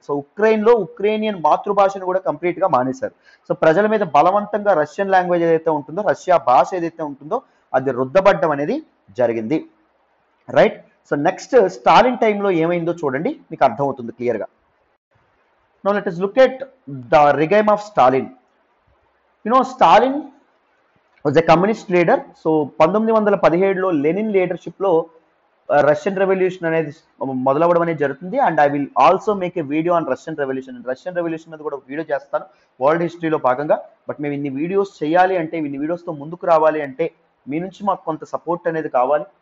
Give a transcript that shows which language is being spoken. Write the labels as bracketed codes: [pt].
[te] So ఉక్రెయిన్లో Ukrainian మాతృభాషను కూడా కంప్లీట్ గా మానేశారు. సో ప్రజల మీద బలవంతంగా రష్యన్ లాంగ్వేజ్ ఏదైతే ఉంటుందో, రష్యా భాష ఏదైతే ఉంటుందో అది రుద్దబడ్డం అనేది జరిగింది. రైట్. సో నెక్స్ట్ స్టాలిన్ టైంలో ఏమైందో చూడండి, మీకు అర్థమవుతుంది క్లియర్గా. [en] Now let us look at the regime of Stalin. Stalin was a communist leader. [te] So 1917లో Lenin లీడర్షిప్లో Russian revolution అనేది మొదలవడం అనేది జరుగుతుంది. [en] and I will also make a video on Russian revolution [te] మీద కూడా వీడియో చేస్తాను వరల్డ్ హిస్టరీలో భాగంగా. బట్ మేము ఇన్ని వీడియోస్ చేయాలి అంటే, ఇన్ని వీడియోస్తో ముందుకు రావాలి అంటే మీ నుంచి మాకు కొంత సపోర్ట్ అనేది కావాలి.